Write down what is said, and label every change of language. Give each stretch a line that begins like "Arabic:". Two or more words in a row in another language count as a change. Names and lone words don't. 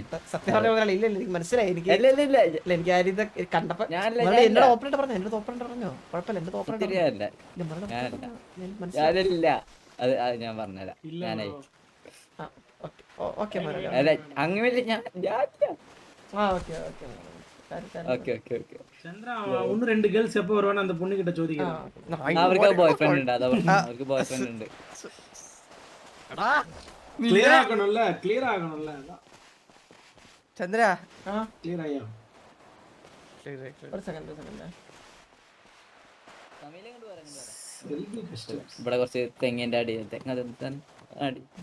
Malayalam: സത്യം പറഞ്ഞ മുതലാളി ഇല്ല എനിക്ക് മനസ്സിലായി. എനിക്ക് എനിക്ക് കണ്ടപ്പോ എന്നോട് ഓപ്പറേറ്റർ പറഞ്ഞു. എന്റെ ഓപ്പറേറ്റർ പറഞ്ഞോ കുഴപ്പമില്ല. എന്റെ ഓപ്പറേറ്റർ ഞാനില്ല. അത് ഞാൻ പറഞ്ഞുതരാം. ഞാനായി അല്ല അങ്ങനെ ഞാൻ
Tamil: சந்திரா ஒன்னு 2 கேர்ள்ஸ் எப்ப வருவானே அந்த பொண்ணு கிட்ட ചോദിക്കണം.
Malayalam: അവർക്ക്
English: boy friend
Malayalam: ഉണ്ട്. അവർക്ക്
English: boy friend
Malayalam: ഉണ്ട്. ക്ലിയർ ആക്കണമല്ല ചന്ദ്ര ക്ലിയർ ആയോ? ഒരു സെക്കൻഡ് ഇവിടെ കുറച്ച് തെങ്ങിന്റെ അടി അടി.